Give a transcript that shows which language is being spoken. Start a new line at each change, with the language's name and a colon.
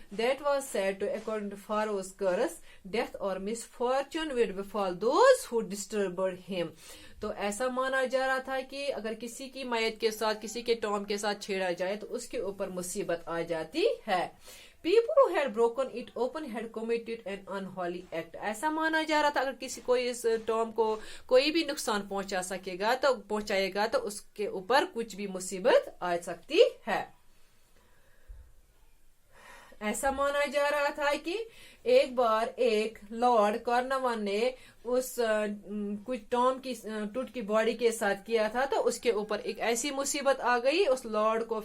English: That was said to according to pharaoh's curse death اور misfortune would befall those who disturbed him.
Urdu: تو ایسا مانا جا رہا تھا کہ اگر کسی کی میت کے ساتھ کسی کے ٹام کے ساتھ چھیڑا جائے تو اس کے اوپر مصیبت آ جاتی ہے.
English: People who had broken it open had committed an unholy act.
Urdu: ایسا مانا جا رہا تھا اگر کسی کوئی اس ٹام کو کوئی بھی نقصان پہنچائے گا تو اس کے اوپر کچھ بھی مصیبت آ سکتی ہے. ایسا مانا جا رہا تھا کہ ایک بار ایک لارڈ کارنوان نے اس کچھ ٹام کی ٹوٹ کی باڈی کے ساتھ کیا تھا تو اس کے اوپر ایک ایسی مصیبت آ گئی اس لارڈ کو.